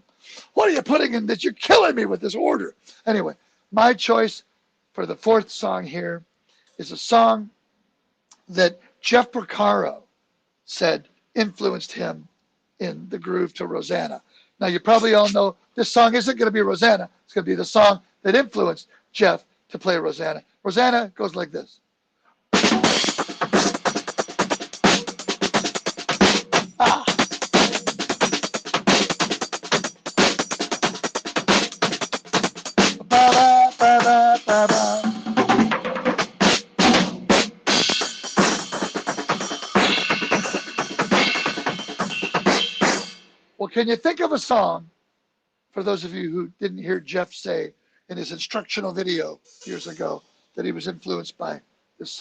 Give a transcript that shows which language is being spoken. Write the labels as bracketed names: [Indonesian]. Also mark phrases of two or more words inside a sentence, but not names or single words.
[English] What are you putting in this? You're killing me with this order. Anyway, my choice for the 4th song here is a song that Jeff Porcaro said influenced him in the groove to Rosanna. Now, you probably all know this song isn't going to be Rosanna. It's going to be the song that influenced Jeff to play Rosanna. Rosanna goes like this. Ah. Ba-ba, ba-ba, ba-ba. Well, can you think of a song, for those of you who didn't hear Jeff say in his instructional video years ago that he was influenced by this song?